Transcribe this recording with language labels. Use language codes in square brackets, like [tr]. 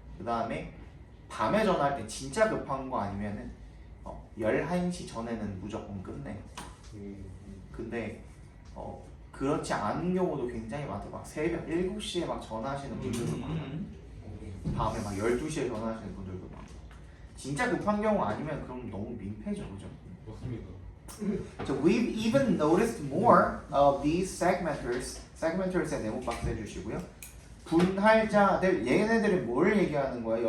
[ko] 그 다음에 밤에 전화할 때 진짜 급한 거 아니면은 11시 전에는 무조건 끝내. 근데 그렇지 않은 경우도 굉장히 많대. 막 새벽 7시에 막 전화하시는 분들도 많아요. 밤에 막 12시에 전화하시는 분들도 많고. 진짜 급한 경우 아니면 그럼 너무 민폐죠, 그죠? 맞습니다. [en] So we've even noticed more of these segmenters. [ko] segmenters의 네모 박스 해주시고요. 분할자들, 얘네들은 뭘 얘기하는 거예요?